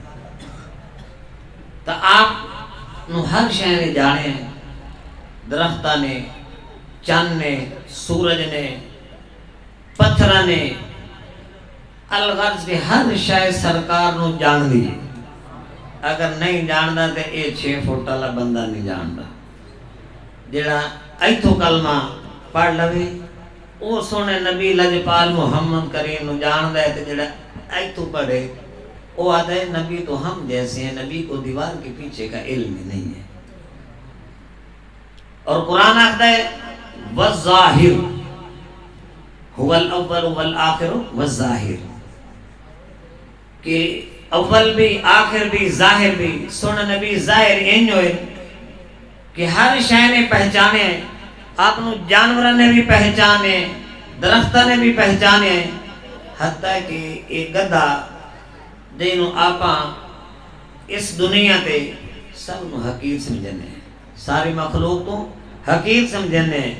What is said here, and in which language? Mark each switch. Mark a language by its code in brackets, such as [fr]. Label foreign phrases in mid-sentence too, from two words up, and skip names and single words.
[pa] تو آپ نو ہر شے نے جانے ہیں, درختہ نے, چند نے, سورج نے, پتھر نے, الغرض کے ہر شے سرکار نو جان دی. اگر نہیں جاندا تے اے 6 فٹ والا بندہ نہیں جاندا. جڑا ایتھوں کلمہ پڑھ لوے او سونے نبی لجپال محمد کریم نو جاندا ہے. تے جڑا ایتھوں پڑھے [ur] وہ آتا ہے نبی تو ہم جیسے ہیں, نبی کو دیوار کے پیچھے کا علم نہیں ہے. اور قرآن آتا ہے [ar] والظاہر هو الاول والآخر والظاہر, [ur] کہ اول بھی آخر بھی ظاہر بھی. [pa] سن نبی ظاہر این ہوئے کہ ہر شے نے پہچانے, آپ نو جانوروں نے بھی پہچانے, درختوں نے بھی پہچانے, حتیٰ کہ ایک گدھا جنہوں آپاں اس دنیا تے سب نو حقیر سمجھنے ہیں, ساری مخلوق تو حقیر سمجھنے ہیں.